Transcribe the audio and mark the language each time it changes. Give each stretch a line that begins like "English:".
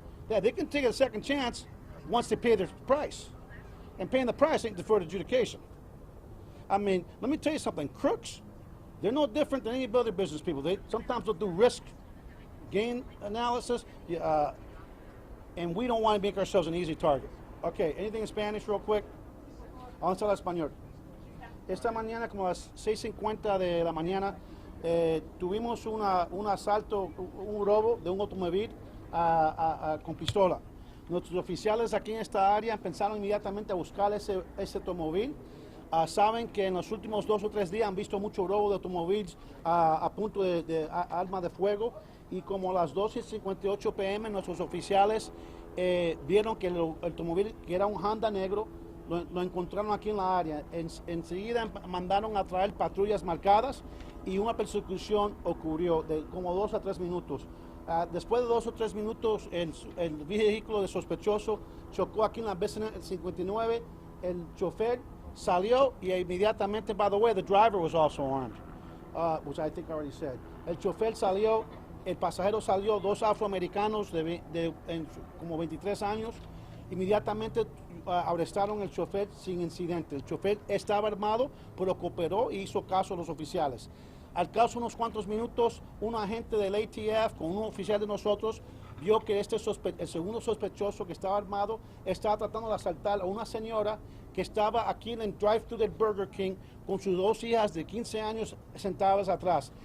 English: Yeah, they can take a second chance once they pay their price. And paying the price ain't deferred adjudication. I mean, let me tell you something. Crooks, they're no different than any other business people. Sometimes they'll do risk gain analysis, and we don't want to make ourselves an easy target. Okay, anything in Spanish real quick?
Spanish: Vamos a hablar español. Esta mañana, como a las 6:50 de la mañana, tuvimos un asalto, un robo de un automóvil con pistola. Nuestros oficiales aquí en esta área empezaron inmediatamente a buscar ese automóvil. Saben que en los últimos 2 o 3 días han visto mucho robo de automóviles a punto de arma de fuego, y como a las 12:58 p.m. nuestros oficiales vieron que el automóvil, que era un Honda negro, lo encontraron aquí en la área. Enseguida mandaron a traer patrullas marcadas y una persecución ocurrió de como 2 a 3 minutos. Después de 2 o 3 minutos, el vehículo de sospechoso chocó aquí en la vecinal 59. El chofer salió y inmediatamente,
English: by the way, the driver was also armed, which I think I already said.
Spanish: El chofer salió, el pasajero salió, 2 afroamericanos como 23 años. Inmediatamente arrestaron el chofer sin incidente. El chofer estaba armado, pero cooperó y hizo caso a los oficiales. Al cabo de unos cuantos minutos, un agente del ATF con un oficial de nosotros vio que el segundo sospechoso, que estaba armado, estaba tratando de asaltar a una señora que estaba aquí en el drive-thru del Burger King con sus 2 hijas de 15 años sentadas atrás.